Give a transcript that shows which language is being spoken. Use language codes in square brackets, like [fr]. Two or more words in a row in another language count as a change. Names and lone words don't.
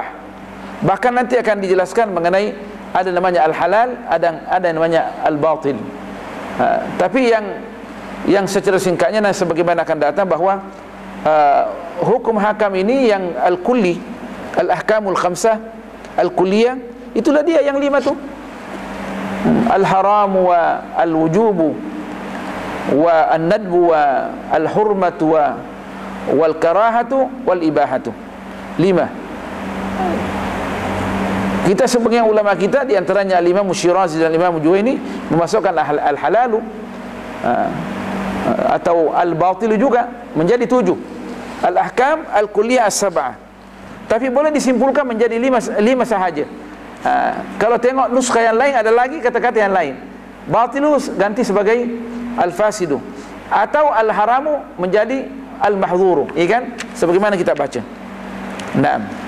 [ms] Bahkan nanti akan dijelaskan mengenai ada namanya al-halal, ada namanya al-batil. Tapi yang secara singkatnya dan sebagaimana akan datang bahawa hukum hakam ini yang al-kulli, [ar] الأحكام الخمسة الكلية, [ms] itulah dia yang 5 tu. [ar] الحرام والوجوب والندب والحرمة والكراهة والإباحة. [ms] 5. Kita sebagian ulama kita, di antaranya Al-Imam Syirazi dan Al-Imam Juwaini, memasukkan al-halalu atau al-batilu juga menjadi 7. [ar] الأحكام الكلية السبعة. [ms] Tapi boleh disimpulkan menjadi 5 sahaja. Kalau tengok nuskah yang lain ada lagi kata-kata yang lain. Batilu ganti sebagai al-fasidu, atau al-haramu menjadi al-mahdhuru, ya kan? Sebagaimana kita baca. Naam.